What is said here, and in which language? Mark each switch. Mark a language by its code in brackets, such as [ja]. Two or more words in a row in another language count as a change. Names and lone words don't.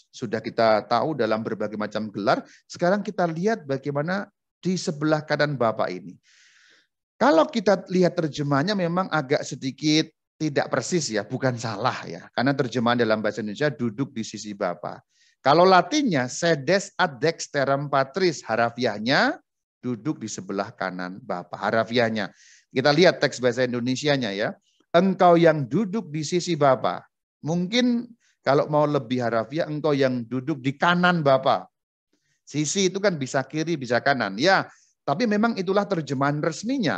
[id] Sudah kita tahu dalam berbagai macam gelar. Sekarang kita lihat bagaimana di sebelah kanan Bapa ini. Kalau kita lihat terjemahannya memang agak sedikit tidak persis ya, bukan salah ya. Karena terjemahan dalam bahasa Indonesia duduk di sisi Bapa. Kalau Latinnya [la] sedes ad dexteram patris, [id] harafiahnya duduk di sebelah kanan Bapa. Harafiahnya. Kita lihat teks bahasa Indonesianya ya. Engkau yang duduk di sisi Bapa. Mungkin kalau mau lebih harafiah, engkau yang duduk di kanan Bapa. Sisi itu kan bisa kiri, bisa kanan. Ya, tapi memang itulah terjemahan resminya.